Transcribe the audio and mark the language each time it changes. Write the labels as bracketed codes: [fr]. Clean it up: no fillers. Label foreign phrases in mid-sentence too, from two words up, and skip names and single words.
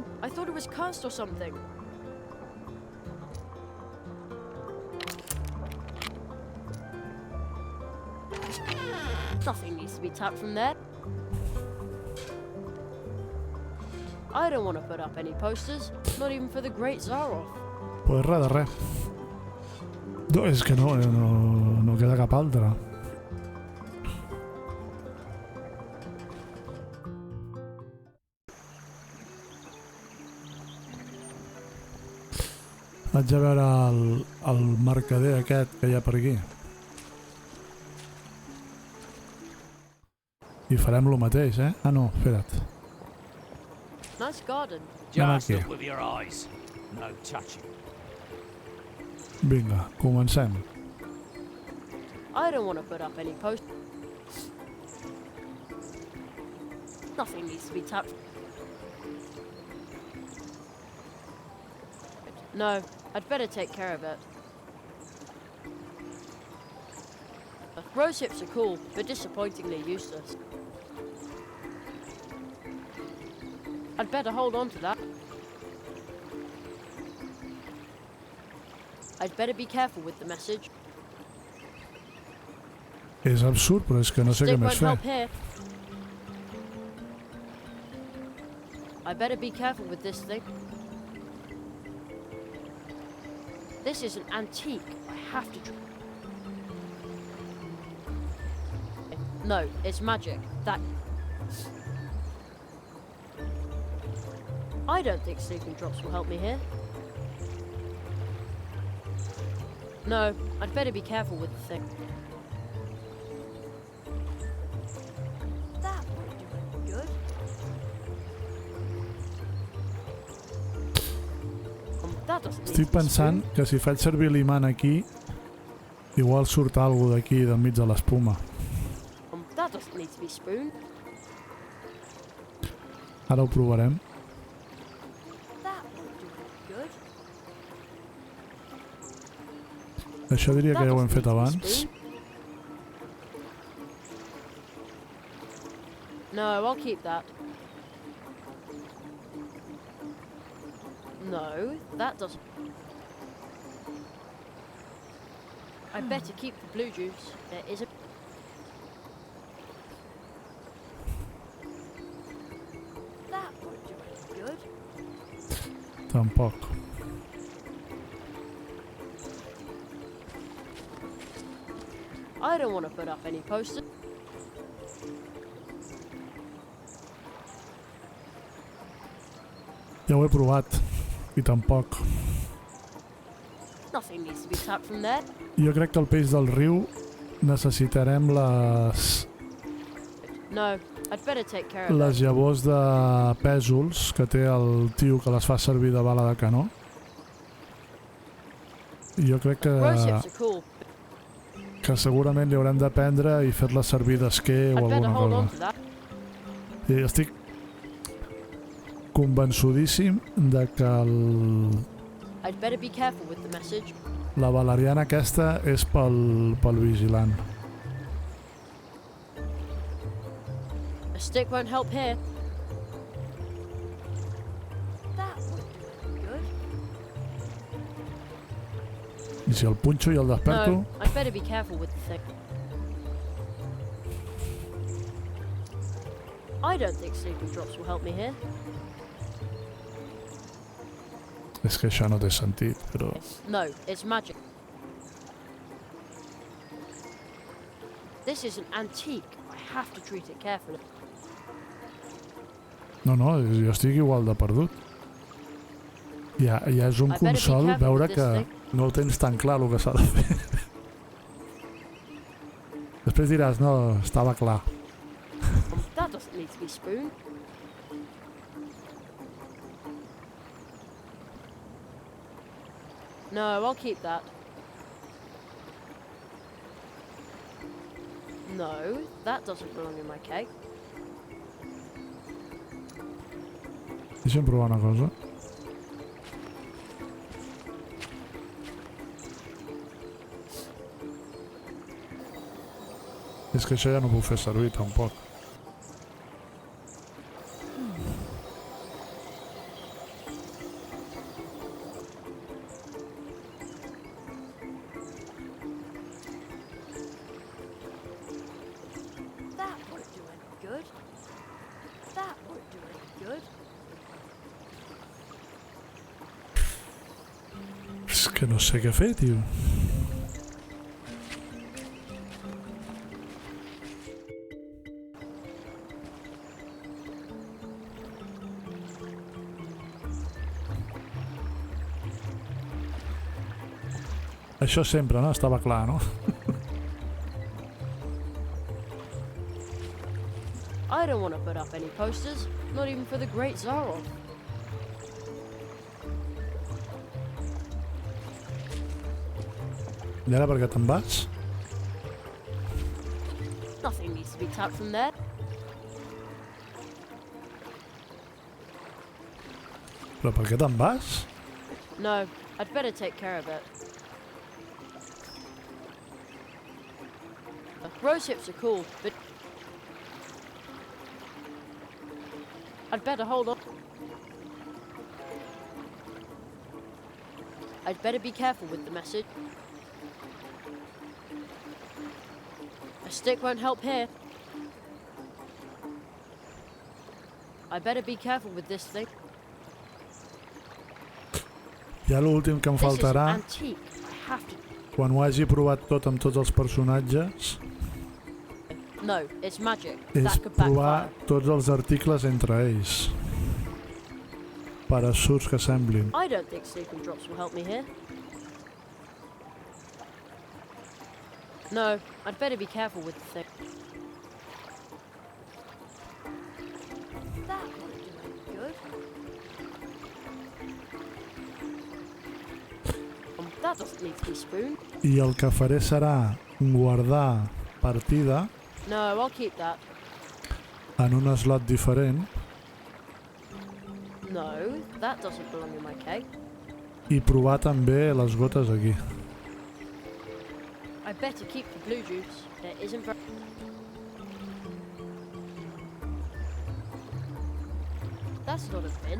[en] I thought it was cursed or something. Nothing needs to be tapped from there. I don't want to put up any posters, not even for the great Zaroff. [ca] Pues res de res. No, és que no queda cap altra. Vaig a veure el mercader aquest que hi ha per aquí. I farem lo mateix, Ah, no, espera't. [en] Nice garden. [ca] Anem [en] Just [ca] aquí. [en] look with your eyes. No touching. [ca] Vinga, comencem. [en] I don't want to put up any posters. Nothing needs to be tapped. No, I'd better take care of it. Rose hips are cool, but disappointingly useless. I'd better hold on to that. I'd better be careful with the message. [ca] És absurd, però és que no sé què [en] Stick [ca] més [en] won't [ca] fer. [en] help here. I better be careful with this thing. This is an antique. I have to. No, it's magic. That. I don't think sleeping drops will help me here. No, I'd better be careful with the thing. That won't do any good. That doesn't need [ca] Estic [en] to be [ca] pensant [en] spooned. [ca] que si faig servir l'imant aquí, igual surt alguna d'aquí, del mig de l'espuma. [en] That doesn't need to be spooned. [ca] Ara ho provarem. [en] That won't do any good. [ca] Això diria que ja ho hem fet abans. [en] No, I'll keep that. No, that doesn't. I better keep the blue juice. There is a... That won't do any good. [ca] Tampoc. [en] I don't want to put up any posters. [ca] Ja ho he provat. I tampoc. [en] Nothing needs to be tapped from there. [ca] Jo crec que el peix del riu necessitarem les [en] No, I'd better take care of that. [ca] llavors de pèsols que té el tio que les fa servir de bala de canó. Jo crec [en] Rose hips are cool. [ca] que segurament li haurem de prendre i fer-les servir d'esquer o [en] I'd better [ca] alguna [en] hold on [ca] cosa. [en] to that. [ca] I estic convençudíssim de que [en] I'd better be careful with the message. [ca] la valeriana aquesta és pel vigilant. [en] A stick won't help here. That won't do any good. [ca] I si el punxo i el desperto... [en] No, I'd better be careful with the thing. I don't think sleeping drops will help me here. [ca] És que això no té sentit, però... [en] No, it's magic. This is an antique. I have to treat it carefully. [ca] No, jo estic igual de perdut. Ja és un consol veure que no ho tens tan clar el que s'ha de fer. Després diràs, no, estava clar. [en] That doesn't need to be spooned. No, I'll keep that. No, that doesn't belong in my cake. [ca] Deixa'm provar una cosa. És que això ja no puc fer servir tampoc. [en] That won't do any good. That won't do any good. [ca] És que no sé què fer, tio. Això sempre, no? Estava clar, no? [en] I don't want to put up any posters, not even for the great Zarov. [ca] I ara per què te'n vas? [en] Nothing needs to be tapped from there. [ca] Però per què te'n vas? [en] No, I'd better take care of it. Rose hips are cool, but I'd better hold on. I'd better be careful with the message. A stick won't help here. I better be careful with this thing. [ca] Ja l'últim que em faltarà, [en] This is antique. I have to. [ca] quan ho hagi provat tot amb tots els personatges, [en] No, it's magic. [ca] és [en] That could [ca] provar [en] backfire. [ca] tots els articles entre ells. Per absurds que semblin. [en] I don't think sleeping drops will help me here. No, I'd better be careful with the thing. That won't do any good. That doesn't need to be spooned. [ca] I el que faré serà guardar partida [en] No, I'll keep that. [ca] en un slot diferent [en] No, that doesn't belong in my cake. [ca] i provar també les gotes aquí. [en] I better keep the blue juice. There isn't very... That's not a bin.